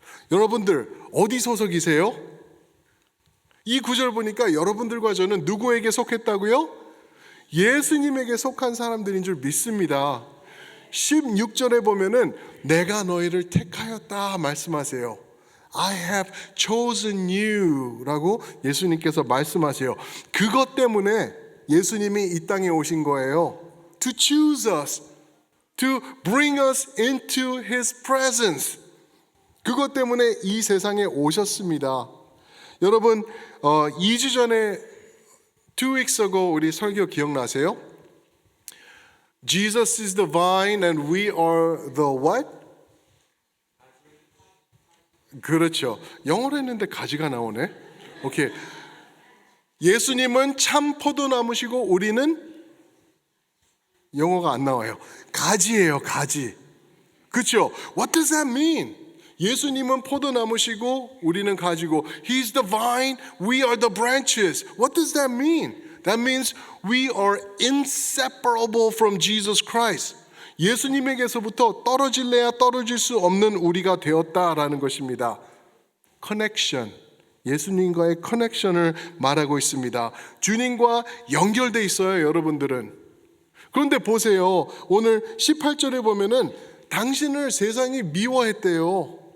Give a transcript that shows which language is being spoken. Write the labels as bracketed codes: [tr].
[ko] 여러분들 어디 소속이세요? 이 구절 보니까 여러분들과 저는 누구에게 속했다고요? 예수님에게 속한 사람들인 줄 믿습니다. 16절에 보면은 내가 너희를 택하였다 말씀하세요. [en] I have chosen you [ko] 라고 예수님께서 말씀하세요. 그것 때문에 예수님이 이 땅에 오신 거예요. [en] To choose us, to bring us into His presence. [ko] 그것 때문에 이 세상에 오셨습니다. 여러분 2주 전에 [en] 2 weeks ago [ko] 우리 설교 기억나세요? [en] Jesus is the vine and we are the what? [ko] 그렇죠. 영어로 했는데 가지가 나오네. 오케이. 예수님은 참 포도나무시고 우리는 영어가 안 나와요. 가지예요, 가지. 그렇죠? [en] What does that mean? [ko] 예수님은 포도나무시고 우리는 가지고 [en] He's the vine, we are the branches. What does that mean? That means we are inseparable from Jesus Christ. [ko] 예수님에게서부터 떨어질래야 떨어질 수 없는 우리가 되었다라는 것입니다. 커넥션, 예수님과의 커넥션을 말하고 있습니다. 주님과 연결돼 있어요, 여러분들은. 그런데 보세요. 오늘 18절에 보면은 당신을 세상이 미워했대요.